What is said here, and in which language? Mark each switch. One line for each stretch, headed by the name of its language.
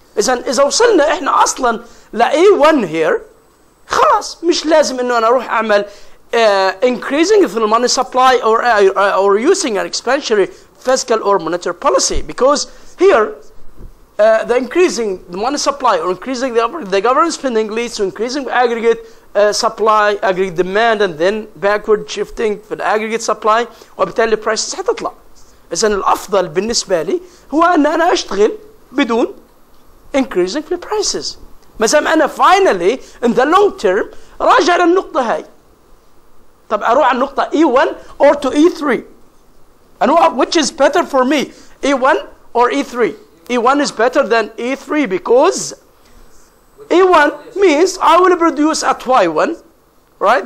Arabic: إذا وصلنا إحنا أصلا ل A1 here خلاص مش لازم إنه أنا أروح أعمل
English: increasing the money supply or using an expansionary fiscal or monetary policy, because here the increasing the money supply or increasing the government spending leads to increasing aggregate supply, aggregate demand, and then backward shifting
Arabic: في
English: aggregate supply,
Arabic: وبالتالي
English: prices هتطلع.
Arabic: إذن الأفضل بالنسبة لي هو أن أنا أشتغل بدون
English: increasing the prices.
Arabic: مثلا أنا
English: finally in the long term
Arabic: راجع للنقطة هاي. طب أروح على النقطة
English: E1 or to E3.
Arabic: أنا
English: which is better for me, E1 or E3? E1 is better than E3 because E1 means I will produce at Y1, right?